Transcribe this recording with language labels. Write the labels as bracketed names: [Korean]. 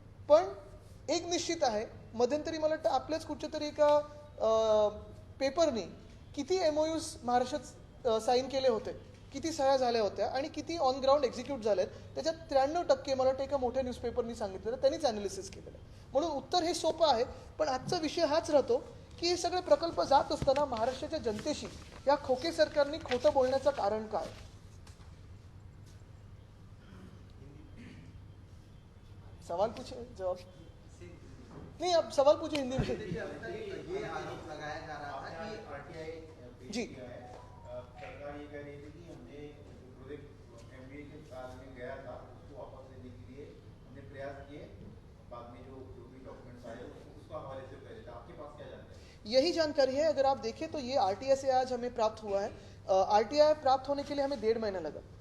[Marathi] पण एक निश्चित आहे, मध्यंतरी मला वाटतं आपल्याच कुठच्या तरी एका पेपरनी किती MOUs महाराष्ट्रात साईन केले होते, किती सह्या झाल्या होत्या आणि किती ऑन ग्राउंड एक्झिक्यूट झालेत, त्याच्यात 93% मला वाटतं एका मोठ्या न्यूजपेपरनी सांगितलेलं, त्यांनीच ॲनालिसिस केलेलं. म्हणून उत्तर हे सोपं आहे. पण आजचा विषय हाच राहतो की हे सगळे प्रकल्प जात असताना महाराष्ट्राच्या जनतेशी या खोके सरकारने खोटं बोलण्याचं कारण काय? [Hindi] सवाल पूछे, जवाब नहीं, आप सवाल पूछे हिंदी में. ये आरोप लगाया जा रहा था कि RTI जी सरकार ये कह रही थी कि हमने प्रोजेक्ट MBA के साल में गया था उसको वापस लेने के लिए हमने प्रयास किए, बाद में जो भी डॉक्यूमेंट्स आए उसको हमारे से पहले था. आपके पास क्या जानकारी है? यही जानकारी है. अगर आप देखें तो ये RTI से आज हमें प्राप्त हुआ है. RTI प्राप्त होने के लिए हमें 1.5 महीना लगा.